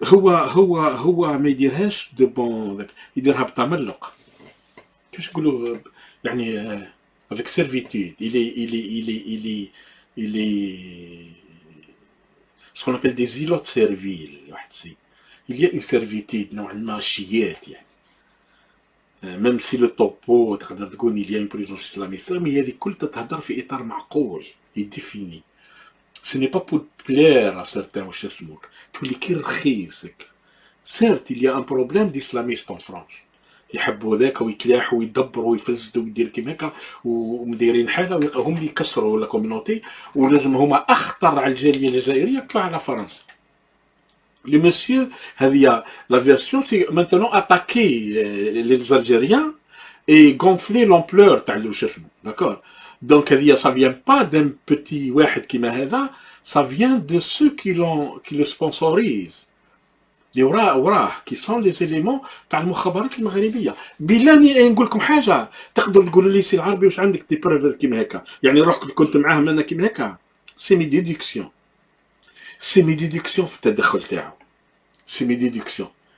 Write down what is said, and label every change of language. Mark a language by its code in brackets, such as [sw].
[ar] هو ما يديرهاش دو بون يديرها بتملق كيفاش نقولوا يعني [fr] avec servitude il est ce qu'on appelle des îlots serviles [ar] واحد السيد [fr] il y a une servitude [ar] نوعا ما شيات يعني [fr] même si le topo [ar] تقدر تقول [fr] il y a une présence islamiste mais [ar] هذه كل تتهدر في اطار معقول يديفيني. [fr] Ce n'est pas pour plaire à certains [ar] واش اسموك تولي كي رخيصك. [fr] Certes, il y a un problème d'islamistes en France. [ar] يحبوا ذاك ويتلاحوا ويدبروا ويفزدوا ويدير كيما هكا ومديرين حاله هم اللي يكسروا [fr] لا كوميونيتي [ar] ولازم هما اخطر على الجاليه الجزائريه كعلى فرنسا. [fr] Le monsieur, la version, c'est maintenant attaquer les Algériens et gonfler l'ampleur, d'accord? Donc, ça vient pas d'un petit [ar] واحد كيما هذا, [fr] ça vient de ceux qui le sponsorisent. [ar] اللي وراه [fr] qui sont les éléments [ar] تاع المخابرات المغربيه. بلاني نقول لكم حاجه تقدروا تقولوا لي سي العربي واش عندك [fr] دي بروف [ar] كيما هكا يعني روحك كنت معاهم انا كيما هكا [fr] سي مي ديدكسيون [ar] في التدخل تاعو سي مي ديدكسيون.